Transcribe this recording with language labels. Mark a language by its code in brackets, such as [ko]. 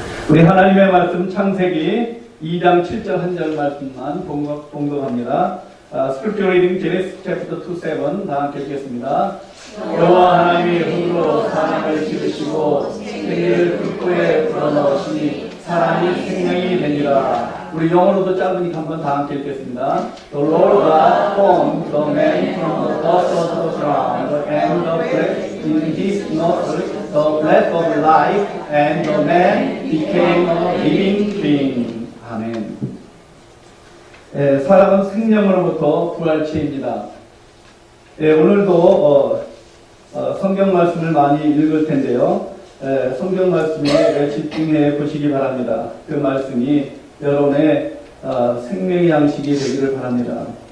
[ko] 하나님의 말씀 창세기 2장 7절 한 절 말씀만 봉독합니다. [en] Scripture reading Genesis chapter 2:7 [ko] 다 함께 읽겠습니다. 여호와 하나님이 흙으로 사람을 지으시고 생기를 흙구에 불어넣으시니 사람이 생명이 되니라. 우리 영어로도 짧으니까 한번 다 함께 읽겠습니다. [en] The Lord God formed the man from the dust of the ground and the breath in his nostrils the breath of life, and the man became a living being. [ko] 아멘. 사람은 생명으로부터 부활체입니다. 오늘도 성경 말씀을 많이 읽을 텐데요. 성경 말씀에 집중해 보시기 바랍니다. 그 말씀이 여러분의 생명의 양식이 되기를 바랍니다.